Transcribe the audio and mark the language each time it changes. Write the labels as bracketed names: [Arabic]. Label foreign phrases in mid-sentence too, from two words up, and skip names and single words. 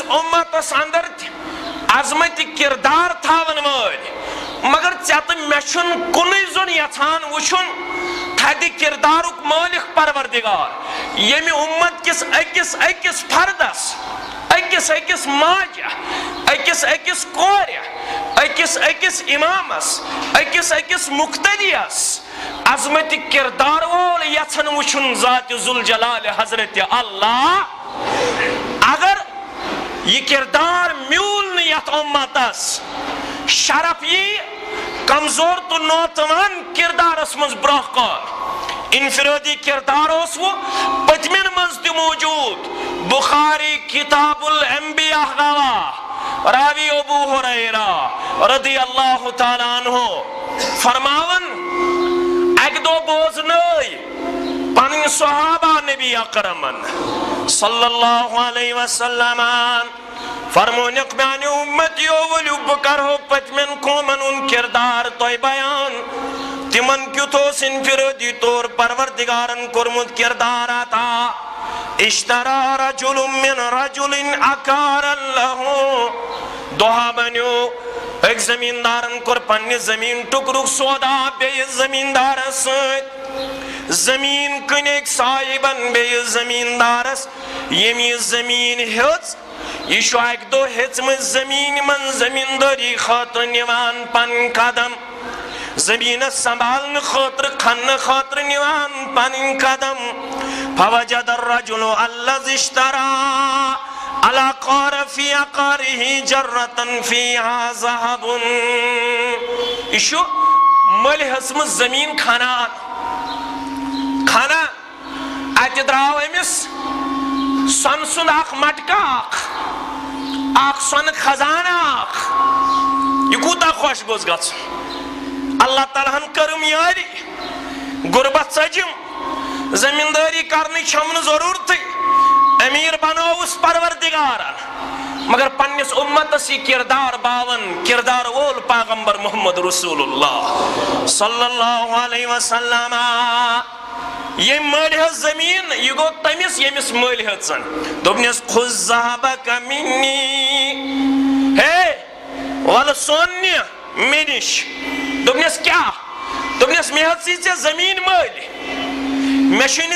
[Kashmiri] اُمتس اندر تہِ عظمت کردار تھاون وٲلۍ مگر ژےٚ تہٕ مےٚ چھُنہٕ کُنُے زوٚن یژھان وٕچھُن تھدِ کردارُک مٲلِک پروردگار ییٚمہِ اُمت کِس أکِس أکِس فردس أکِس أکِس ماجہِ أکِس أکِس کورِ أکِس أکِس اِمامس أکِس أکِس مُقتدِیس عظمت کردار وول یژھن وٕچھُن ذاتِ ذوالجلال حضرت اللہ اگر یہ کردار میول نہٕ یتھ اُمتس شرف یی کمزور تو نوتوان کردارس منٛز برونٛہہ کُن انفرادی کردار اوس وۄنۍ پٔتمٮ۪ن منٛز تہِ موجوٗد بخاری کتاب الانبیاء گواہ راوی ابو ہریرہ [Arabic] رضی اللہ تعالیٰ عنہ [Kashmiri] فرماون اکہِ دۄہ بوزنٲے پنٕنۍ صحابہ نبی اکرمن [Arabic] صلی اللہ علیہ وسلم [Kashmiri] فرمونیک میانیو امتیو ؤلِو بہٕ کرہو پٔتمٮ۪ن قومن ہُنٛد کردار تۄہہِ بیان تِمن کیُتھ اوس انفرادی طور پروردگارن کوٚرمُت کردار عطا [Arabic] اشترا رجل من رجل عقارا له [Kashmiri] دۄہا بنیو أکۍ زمیٖندارن کوٚر پننہِ زمیٖن ٹُکرُک سودا بیٚیِس زمیٖندارس سۭتۍ زمیٖن کٕنیکۍ صاحبن بیٚیِس زمیٖندارس ییٚمۍ یہِ زمیٖن ہیٚژ یہ چھُ اکہِ دۄہ ہیٚژمٕژ زمیٖنہِ منٛز زمیٖندٲری خٲطرٕ نِوان پنٕنۍ قدم زمیٖنس سنبھالنہٕ خٲطرٕ کھننہٕ خٲطرٕ نِوان پنٕنۍ قدم [Arabic] فوجد الرجل الذي اشترى العقار في عقاره جرة فيها ذهب [Kashmiri] یہ چھُ مٔلۍ ہیٚژمٕژ زمیٖن کھنان اتہِ درٛاو أمِس سۄنہٕ سُنٛد اکھ مٹکہٕ اکھ سۄنہٕ خزانہٕ اکھ یہِ کوٗتاہ خۄش گوٚژھ گژھُن اللہ تعالیٰ ہن کٔرٕم یٲری غُربت ژٔجِم زمیٖندٲری کرنٕچ چھَم نہٕ ضروٗرتٕے أمیٖر بنووُس پروردگارن مگر پننِس اُمتس یہِ کردار باون کردار وول پیغمبر محمد [Arabic] رسول اللہ صلی اللہ علیہ وسلم [Kashmiri] ییٚمۍ مٔلۍ ہیٚژ زمیٖن یہِ گوٚو تٔمِس ییٚمِس مٔلۍ ہیٚژن دوٚپنس [Arabic] خُذ ذهبك [Kashmiri] منی ہے وَلہٕ سۄن نہِ مےٚ نِش دوٚپنس کیٛاہ دوٚپنس مےٚ ہیٚژٕے ژےٚ زمیٖن مٔلۍ مےٚ چھُے